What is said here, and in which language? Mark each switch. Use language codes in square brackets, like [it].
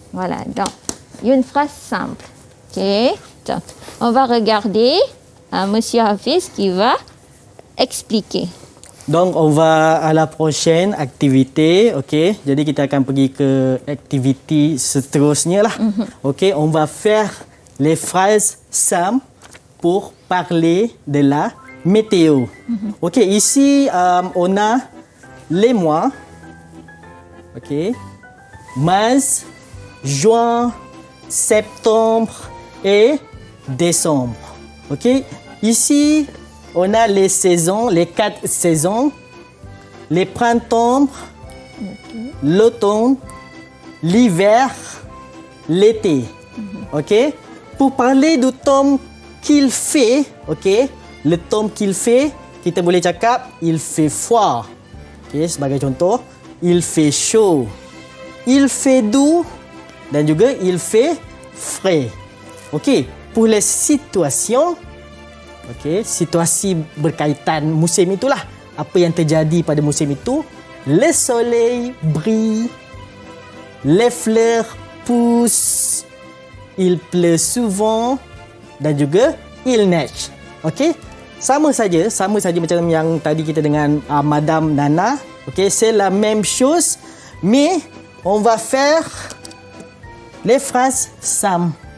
[fr] Voilà, donc, une phrase simple. OK? Donc, on va regarder Monsieur Hafiz qui va expliquer. Donc, on va à la prochaine activité. OK? [ms] Jadi, kita akan pergi ke aktiviti seterusnya lah. OK? [fr] On va faire les phrases simples pour parler de la météo. OK? Ici, on a les mois. OK? Mars, juin, septembre et décembre. OK? Ici, on a les saisons, les 4 saisons. Les printemps, l'automne, l'hiver, l'été. OK? Pour parler du temps qu'il fait, OK? Le temps qu'il fait, [ms] kita boleh cakap [fr] il fait froid. OK, [ms] sebagai contoh, [fr] il fait chaud. Il fait doux [ms] dan juga [fr] il fait frais. OK, pour les situations, okey, [ms] situasi berkaitan musim itulah. Apa yang terjadi pada musim itu? [fr] Le soleil brille, les fleurs poussent, il pleut souvent [ms] dan juga [fr] il neige. Okey? [ms] Sama saja macam yang tadi kita dengan Madame Nana. [fr] Okey, c'est la même chose mais on va faire les phrases simples.